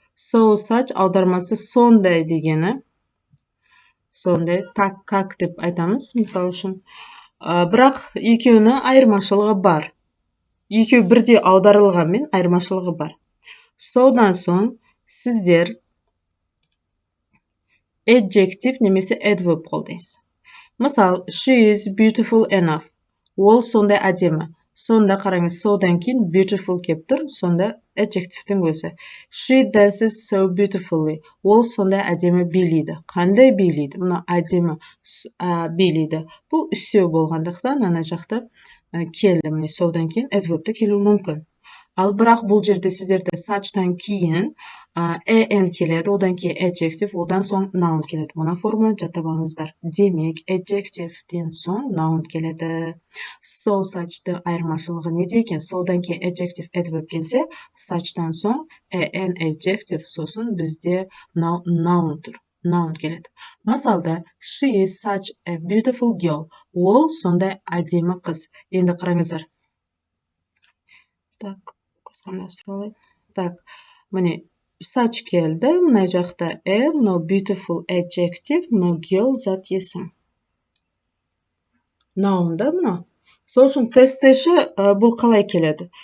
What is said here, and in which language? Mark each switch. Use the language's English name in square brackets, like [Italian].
[Kazakh] So such аудармасы сондай дегені. Сондай, [Russian] так, как [Kazakh] деп айтамыз, мысалы үшін. Бірақ екеуінің айырмашылығы бар. Екеу бірде аударылғанмен айырмашылығы бар. Содан соң сіздер adjective немесе adverb қолдайсыз. [English] Мысалы, she is beautiful enough. [Kazakh] Ол сондай әдемі. Сонда қараңыз, содан кейін beautiful кеп тұр, сонда adjective'тің өзі. [English] She dances so beautifully. [Kazakh] Ол сондай әдемі билейді. Қандай билейді? Мұна әдемі билейді. Бұл үстеу болғандықтан ана жақта келді. Міне содан кейін adverb'ті келуі мүмкін. Ал бірақ бұл жерде сіздерде such'тан кейін en келеді, одан кейін adjective, одан соң noun келеді. Мұна формуланы жаттап алыңыздар. Демек, adjective'ден соң noun келеді. So such'ты айырмашылығы неде екен? Содан кейін adjective, adverb келсе, such'тан соң en adjective, сосын бізде noun тұр. Noun келеді. Масалда, [English] she is such a beautiful girl. [Kazakh] Ол сондай әдемі қыз. Енді қараңыздар. [Russian] Так, так, [Kazakh] міне such келді, мына жақта мынау beautiful adjective, мынау girl зат есім. Noun да мынау. Сол үшін тесттеші бұл қалай келеді?